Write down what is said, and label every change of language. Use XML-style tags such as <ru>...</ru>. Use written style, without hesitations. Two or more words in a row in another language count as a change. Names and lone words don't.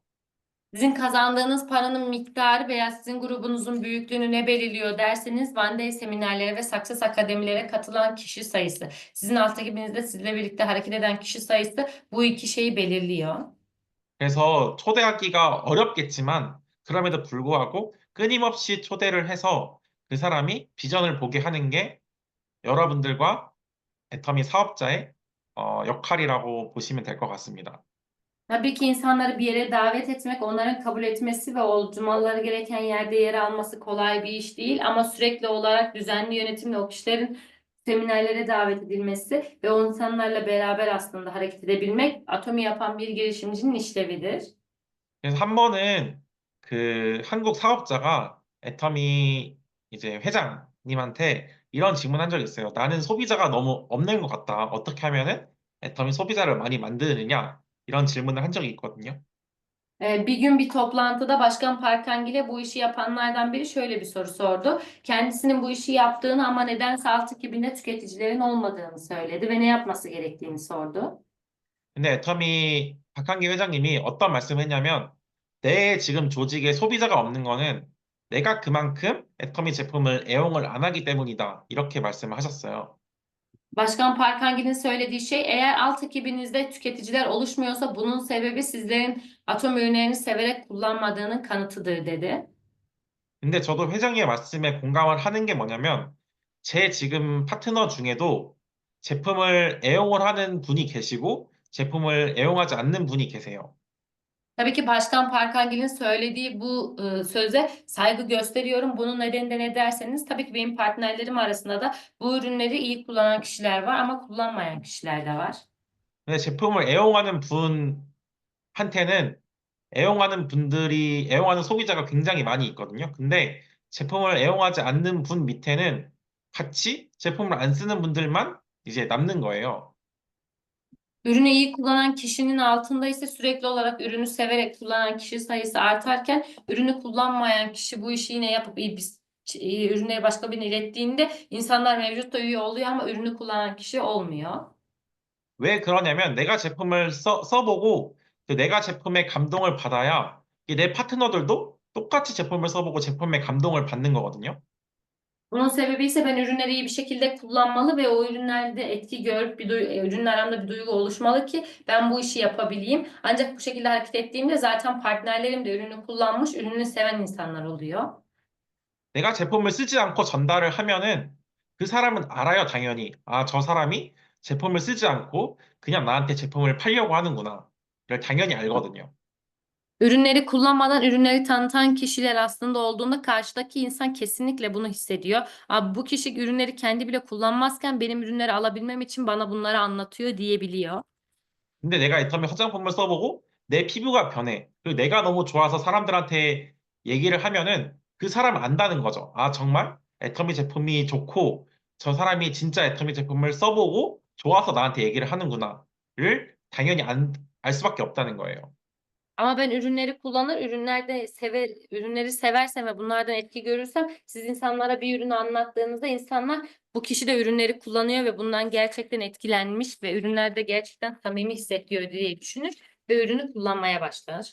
<tr>Sizin kazandığınız paranın miktarı veya sizin grubunuzun büyüklüğünü ne belirliyor derseniz One Day seminerlere ve Success akademilere katılan kişi sayısı. Sizin alt ekibinizde sizle birlikte hareket eden kişi sayısı bu iki şeyi belirliyor.</tr> <ko>그래서 초대하기가 어렵겠지만 그럼에도 불구하고 끊임없이 초대를 해서 그 사람이 비전을 보게 하는 게 여러분들과 애터미 사업자의 역할이라고 보시면 될 것 같습니다.</ko> <tr>Tabii ki insanları bir yere davet etmek, onların kabul etmesi ve olmaları gereken yerde yer alması kolay bir iş değil. Ama sürekli olarak düzenli yönetimle o kişilerin seminerlere davet edilmesi ve o insanlarla beraber aslında hareket edebilmek Atomi yapan bir girişimcinin işlevidir.</tr> <ko>그래서 한 번은 그 한국 사업자가 애터미 이제 회장님한테 이런 질문한 적이 있어요. 나는 소비자가 너무 없는 것 같다. 어떻게 하면은 애터미 소비자를 많이 만드느냐? 이런 질문을 한 적이 있거든요.</ko> <tr>Bir gün bir toplantıda Başkan Parkangil'e bu işi yapanlardan biri şöyle bir soru sordu. Kendisinin bu işi yaptığını ama nedense alt ekibinde tüketicilerin olmadığını söyledi ve ne yapması gerektiğini sordu.</tr> <ko>근데 애터미 박한기 회장님이 어떤 말씀을 했냐면 내 지금 조직에 소비자가 없는 거는 내가 그만큼 애터미 제품을 애용을 안 하기 때문이다. 이렇게 말씀을 하셨어요.</ko> <tr>Başkan Parkangil'in söylediği şey eğer alt ekibinizde tüketiciler oluşmuyorsa bunun sebebi sizlerin atom ürünlerini severek kullanmadığının kanıtıdır dedi.</tr> <ko>근데 저도 회장님의 말씀에 공감을 하는 게 뭐냐면 제 지금 파트너 중에도 제품을 애용을 하는 분이 계시고 제품을 애용하지 않는 분이 계세요.</ko> <tr>Tabii ki Başkan Parkangil'in söylediği bu söze saygı gösteriyorum. Bunun nedeni de ne derseniz tabii ki benim partnerlerim arasında da bu ürünleri iyi kullanan kişiler var ama kullanmayan kişiler de var.</tr> <ko>근데 제품을 애용하는 분한테는 애용하는 분들이 애용하는 소비자가 굉장히 많이 있거든요. 근데 제품을 애용하지 않는 분 밑에는 같이 제품을 안 쓰는 분들만 이제 남는 거예요.</ko> <tr>Ürünü iyi kullanan kişinin altında ise sürekli olarak ürünü severek kullanan kişi sayısı artarken ürünü kullanmayan kişi bu işi yine yapıp iyi ürünleri başka birine ilettiğinde insanlar mevcut da üye oluyor ama ürünü kullanan kişi olmuyor.</tr> <ko>왜 그러냐면 내가 제품을 써보고 그 내가 제품에 감동을 받아야 이내 파트너들도 똑같이 제품을 써보고 제품에 감동을 받는 거거든요.</ko> <tr>Bunun sebebi ise ben ürünleri iyi bir şekilde kullanmalı ve o ürünlerde etki görüp ürünler aramda bir duygu oluşmalı ki ben bu işi yapabileyim. Ancak bu şekilde hareket ettiğimde zaten partnerlerim de ürünü kullanmış, ürünü seven insanlar oluyor.</tr> <ko>내가 제품을 쓰지 않고 전달을 하면은 그 사람은 알아요, 당연히. 아, 저 사람이 제품을 쓰지 않고 그냥 나한테 제품을 팔려고 하는구나. 를 당연히 알거든요.</ko> <tr>Ürünleri kullanmadan ürünleri tanıtan kişiler aslında olduğunda karşıdaki insan kesinlikle bunu hissediyor. Abi bu kişi ürünleri kendi bile kullanmazken benim ürünleri alabilmem için bana bunları anlatıyor diyebiliyor.</tr> <ko>근데 내가 애터미 화장품을 써보고 내 피부가 변해. 그리고 내가 너무 좋아서 사람들한테 얘기를 하면은 그 사람은 안다는 거죠. 아, 정말 애터미 제품이 좋고 저 사람이 진짜 애터미 제품을 써보고 좋아서 나한테 얘기를 하는구나를 당연히 알 수밖에 없다는 거예요.</ko> <tr>Ama ben ürünleri kullanır, ürünleri seversem ve bunlardan etki görürsem siz insanlara bir ürünü anlattığınızda insanlar bu kişi de ürünleri kullanıyor ve bundan gerçekten etkilenmiş ve ürünlerde gerçekten samimi hissediyor diye düşünür ve ürünü kullanmaya başlar.</tr>